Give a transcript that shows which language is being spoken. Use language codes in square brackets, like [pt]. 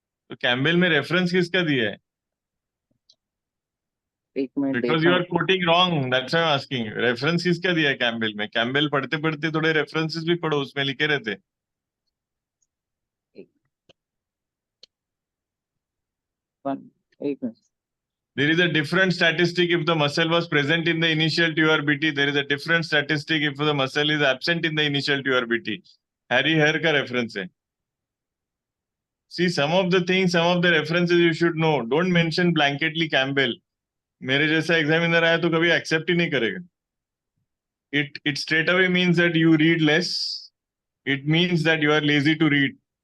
[hi] तो कैम्बेल में रेफरेंस किसका दिया है? [en] Because you are quoting wrong. That's why I'm asking you. [hi] Reference किसका दिया है कैम्बेल में? कैम्बेल पढ़ते पढ़ते थोड़े references भी पढ़ो, उसमें लिखे रहते. [en] There is a different statistic if the muscle was present in the initial TURBT. There is a different statistic if the muscle is absent in the initial TURBT. Harry Hare [hi] का reference है. [en] See, some of the things, some of the references you should know. Don't mention blanketly Campbell. [hi] मेरे जैसा examiner आया तो कभी accept ही नहीं करेगा. [en] It straight away means that you read less. It means that you are lazy to read.